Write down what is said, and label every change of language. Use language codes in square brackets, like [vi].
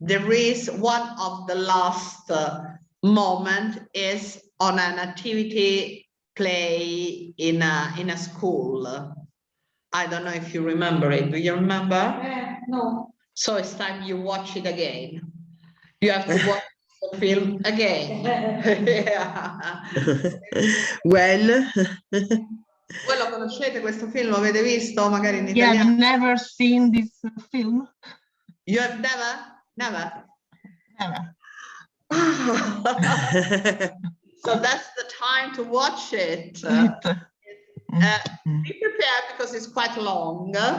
[en] There is one of the last moment is on an activity play in a school. I don't know if you remember it. Do you remember? No. So it's time you watch it again. You have to watch the film again. Yeah. When? [it] Voi lo conoscete questo film? Lo avete visto magari in [en] Yeah, [it] italiano? [en] I've never seen this film. You have never? Never? Never. So that's the time to watch it. Be prepared because it's quite long.